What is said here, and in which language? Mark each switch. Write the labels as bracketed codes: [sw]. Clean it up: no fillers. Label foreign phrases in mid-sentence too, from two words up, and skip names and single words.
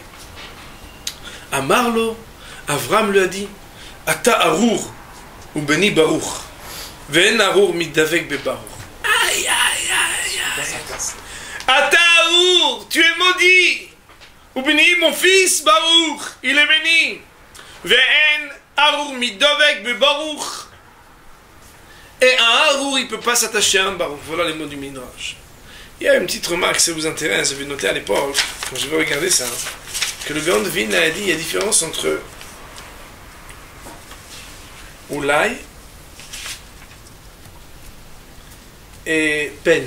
[fr] À Marlo, Avram lui a dit [he] אתה ארור ובני ברוך. ואין ארור מדבק בברוך. [fr] Aïe, aïe, aïe, aïe. [he] אתה ארור, [fr] tu es maudit. [he] ובני, [fr] mon fils Baruch, il est béni. [he] ואין ארור מדבק בברוך. [fr] Et un Arour, il ne peut pas s'attacher à un Baruch. Voilà les mots du Midrash. Il y a une petite remarque, si ça vous intéresse, j'avais noté à l'époque, quand je vais regarder ça, que le Gaon de Vilna a dit, il y a différence entre Oulai et peine.